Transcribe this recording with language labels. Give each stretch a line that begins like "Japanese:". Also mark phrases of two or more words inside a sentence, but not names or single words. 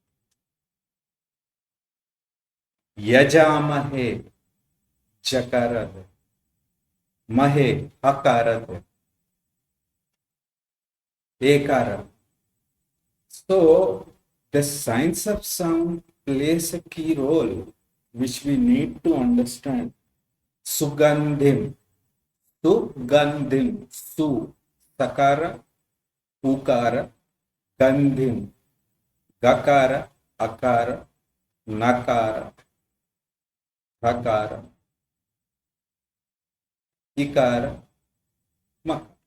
Sanskrit: Yajamahe, Jakarad, Mahe, Hakarad, Ekara.
English: So, the science of sound plays a key role, which we need to understand.
Sanskrit: Sugandhim, Sugandhim, Su, Sakara, Ukara, Gandhim, Gakara, Akara, Nakara, Hakara, Ikara, Makara.